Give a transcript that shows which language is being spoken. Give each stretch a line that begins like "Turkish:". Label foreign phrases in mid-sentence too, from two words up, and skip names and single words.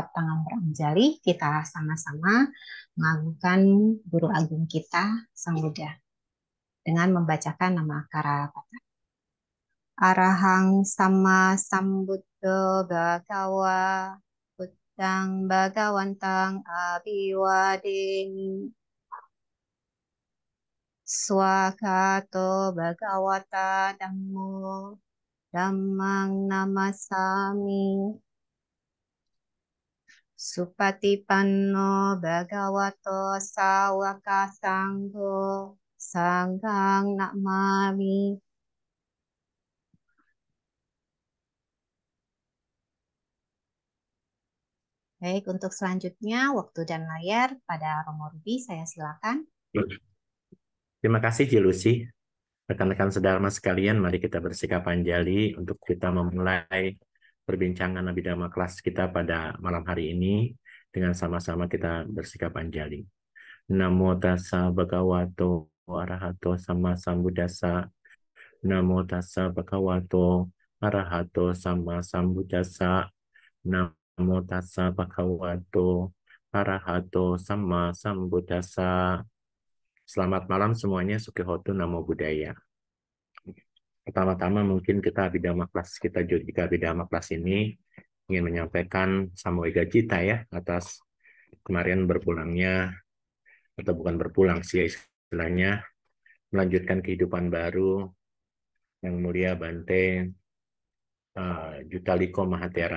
Indonesian: tangan beranjali kita sama-sama mengagungkan Guru Agung kita, Sang Buddha, dengan membacakan nama Karapata.
Pali: Arahang Sama Sambuddho Bhagawa Buddhang Bhagawantang Abhiwadeni Swakato Bhagawata Dhammo Dhammang Namasami Supatipanno Bhagavato Sawaka Sangho Sanghang Namami.
Indonesian: Baik, untuk selanjutnya waktu dan layar pada Romo Ruby, saya silakan. Terima kasih, Jelusi. Rekan-rekan sedharma sekalian, mari kita bersikap anjali untuk kita memulai perbincangan Abhidhamma kelas kita pada malam hari ini dengan sama-sama kita bersikap anjali.
Pali: Namo tassa bhagavato arahato sama sambuddhassa. Namo tassa bhagavato arahato sama sambuddhassa. Namo tassa bhagavato arahato sama sambuddhassa.
Indonesian: Selamat malam semuanya,
Pali: Sukihotu, Namo Buddhaya.
Indonesian: Pertama-tama mungkin kita Abhidhamma kelas kita juga Abhidhamma kelas ini ingin menyampaikan
Pali: Samawega Cita
Indonesian: ya atas kemarin berpulangnya, atau bukan berpulang sih istilahnya, melanjutkan kehidupan baru Yang Mulia Bante Jutaliko Mahatera.